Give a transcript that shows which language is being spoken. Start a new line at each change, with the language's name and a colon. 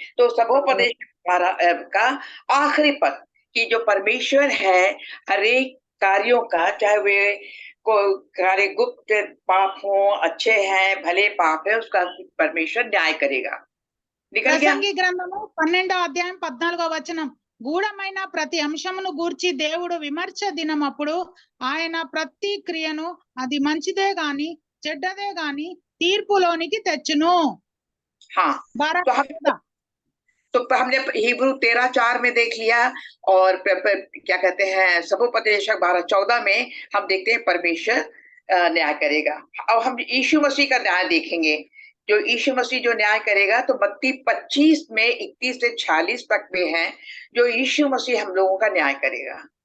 Hindi: तो सभोपदेशक 12 का आखिरी पद कि जो परमेश्वर है हरेक कार्यों का, चाहे वे को कार्य गुप्त पाप हो, अच्छे हैं, भले पाप है, उसका परमेश्वर न्याय करेगा। निकल गया।
Telugu: ప్రసంగి గ్రంథము 12వ అధ్యాయం 14వ వచనం. గూఢమైన ప్రతి అంశమును గూర్చి దేవుడు విమర్శ దినమప్పుడు ఆయన ప్రతి క్రియను, అది మంచిదే గాని చెడ్డదే గాని, తీర్పులోనికి తెచ్చును.
Hindi: हाँ, तो हमने हिब्रू 13:4 में देख लिया, और क्या कहते हैं सभोपदेशक 12:14 में हम देखते हैं परमेश्वर न्याय करेगा। अब हम यीशु मसीह का न्याय देखेंगे, जो यीशु मसीह जो न्याय करेगा, तो मत्ती 25 में 31 से 46 तक में है जो यीशु मसीह हम लोगों का न्याय करेगा।